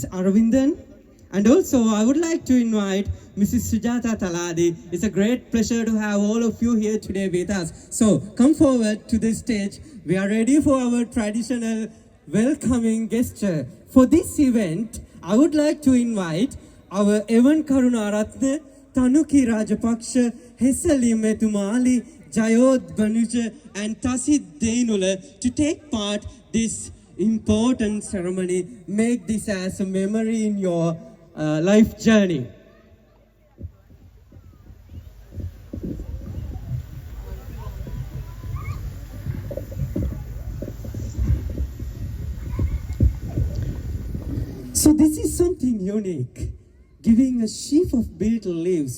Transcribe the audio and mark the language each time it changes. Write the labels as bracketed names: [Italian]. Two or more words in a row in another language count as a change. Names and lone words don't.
[English] Aravindan, and also I would like to invite Mrs. Sujata Taladi. It's a great pleasure to have all of you here today with us. So come forward to the stage. We are ready for our traditional welcoming gesture. For this event, I would like to invite our Evan Karunaratne, Tanuki Rajapaksha, Hesali Metumali, Jayod Banuja, and Tasid Deinula to take part this important ceremony. Make this as a memory in your life journey. So this is something unique, giving a sheaf of betel leaves.